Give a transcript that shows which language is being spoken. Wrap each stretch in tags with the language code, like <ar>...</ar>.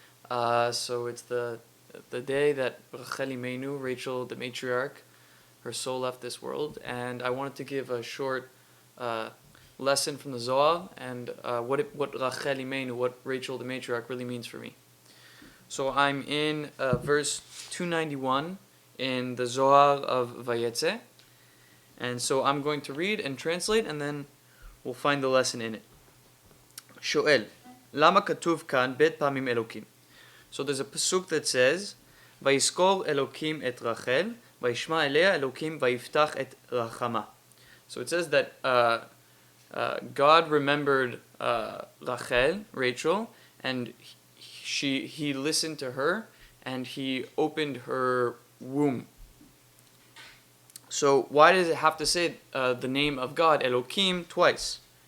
<en>So it's the day that Rachel Imenu, Rachel the Matriarch, her soul left this world, and I wanted to give a short uh, lesson from the Zohar and what Rachel Imenu, what Rachel the Matriarch really means for me. So I'm in verse 291 in the Zohar of Vayetze, and so I'm going to read and translate, and then we'll find the lesson in it.</en> <he>שואל, למה כתוב כאן בית פעמים אלוקים?</he> <en>So there's a pasuk that says,</en> <he>ויזכור אלוקים את רחל, וישמע אליה אלוקים ויפתח את רחמה.</he> <en>So it says that God remembered Rachel, Rachel, and he listened to her, and he opened her womb. So why does it have to say the name of God, Elokim, twice?</en>